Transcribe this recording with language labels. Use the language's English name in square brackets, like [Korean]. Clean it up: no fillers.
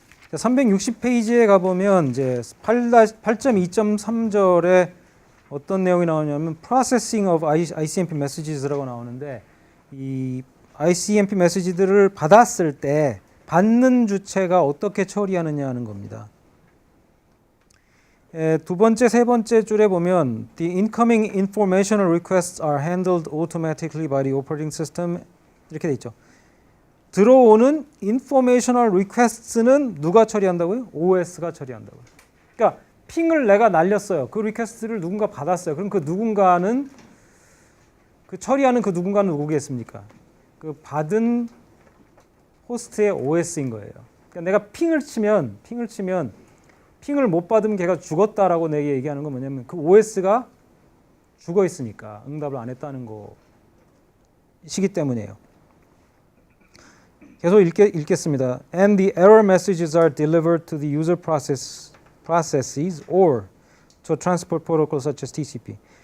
[Korean] 360페이지에 가보면 이제 8.2.3절에 어떤 내용이 나오냐면 [English] processing of ICMP messages [Korean] 라고 나오는데 이 ICMP 메시지들을 받았을 때 받는 주체가 어떻게 처리하느냐 하는 겁니다. 두 번째, 세 번째 줄에 보면 [English] The incoming informational requests are handled automatically by the operating system [Korean] 이렇게 돼 있죠. 들어오는 [English] informational requests [Korean] 는 누가 처리한다고요? OS가 처리한다고요. 그러니까 핑을 내가 날렸어요. 그 리퀘스트를 누군가 받았어요. 그럼 그 누군가는 그 처리하는 그 누군가는 누구겠습니까? 그 받은 호스트의 OS인 거예요. 그러니까 내가 핑을 치면 핑을 못 받으면 걔가 죽었다라고 내게 얘기하는 건 뭐냐면 그 OS가 죽어 있으니까 응답을 안 했다는 것이기 때문이에요. 계속 읽겠습니다. [English] And the error messages are delivered to the user processes or to a transport protocol such as TCP.